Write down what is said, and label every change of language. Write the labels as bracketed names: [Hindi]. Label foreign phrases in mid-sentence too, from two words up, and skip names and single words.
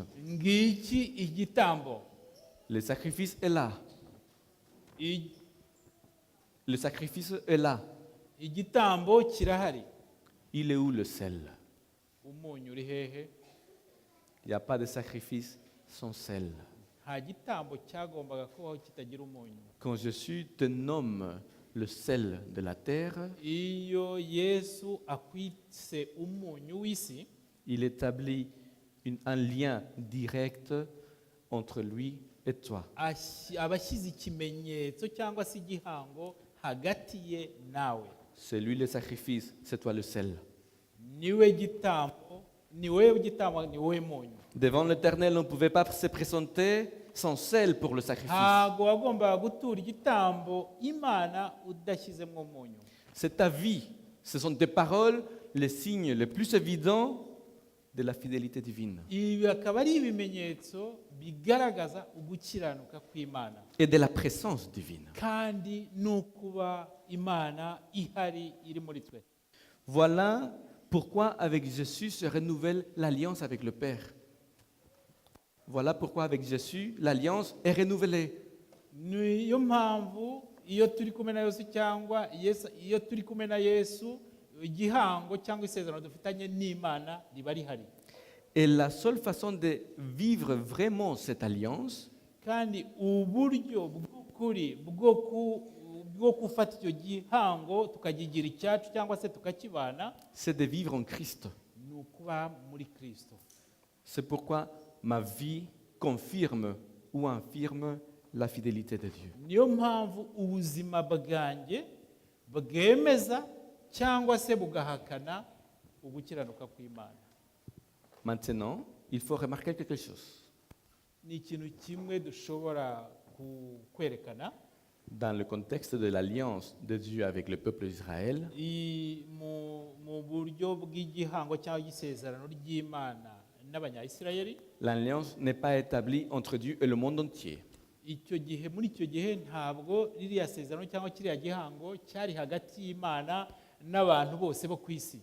[Kinyarwanda] ngiki igitambo. [French] Le sacrifice est là. I- Le sacrifice est là. [Kinyarwanda] igitambo kirahari. [French] Il est où le sel? [Kinyarwanda] umunyu uri hehe? [French] Il n'y a pas de sacrifice sans sel. [Kinyarwanda] nta gitambo cyagombaga kubaho kitagira umunyu. [French] Quand Jésus te nomme le sel de la terre, [Kinyarwanda] iyo Yesu akwise umunyu w'isi, [French] il établit un lien direct entre lui et toi. [Kinyarwanda] aba ashyize ikimenyetso cyangwa se igihango hagati ye nawe. [French] C'est lui le sacrifice, c'est toi le sel. [Kinyarwanda] niwe gitambo, ni wowe gitambo, ni wowe munyu. [French] Devant l'Éternel, on ne pouvait pas se présenter sans sel pour le sacrifice. [Kinyarwanda] ntabwo wagombaga gutura igitambo Imana udashyizemo umunyu. [French] C'est ta vie, ce sont tes paroles, les signes les plus évidents de la fidélité divine [Kinyarwanda] ibi akaba ari ibimenyetso bigaragaza ugukiranuka kw'Imana [French] et de la présence divine. [Kinyarwanda] kandi n'ukuba Imana ihari iri muri twe. [French] Voilà pourquoi avec Jésus se renouvelle l'alliance avec le Père. Voilà pourquoi avec Jésus l'alliance est renouvelée. [Kinyarwanda] niyo mpamvu iyo turi kumwe na Yesu cyangwa iyo turi kumwe na Yesu igihango cyangwa isezerano dufitanye n'Imana riba rihari. [French] Et la seule façon de vivre vraiment cette alliance, [Kinyarwanda] kandi uburyo bw'ukuri bwo gufata icyo gihango tukagigira icyacu cyangwa se tukakibana, [French] c'est de vivre en Christ. [Kinyarwanda] ni ukuba muri Kristo. [French] C'est pourquoi ma vie confirme ou infirme la fidélité de Dieu. [Kinyarwanda] niyo mpamvu ubuzima bwanjye bwemeza cyangwa se bugahakana ugukiranuka kw'Imana. [French] Maintenant, il faut remarquer quelque chose. [Kinyarwanda] ni ikintu kimwe dushobora kwerekana [French] Dans le contexte de l'alliance de Dieu avec le peuple d'Israël, [Kinyarwanda] mu buryo bw'igihango cyangwa igisezerano ry'Imana n'Abanyayisirayeli. [French] l'alliance n'est pas établie entre Dieu et le monde entier. [Kinyarwanda] muri icyo gihe ntabwo ririya sezerano cyangwa kiriya gihango cyari hagati y'Imana n'abantu bose bo ku isi.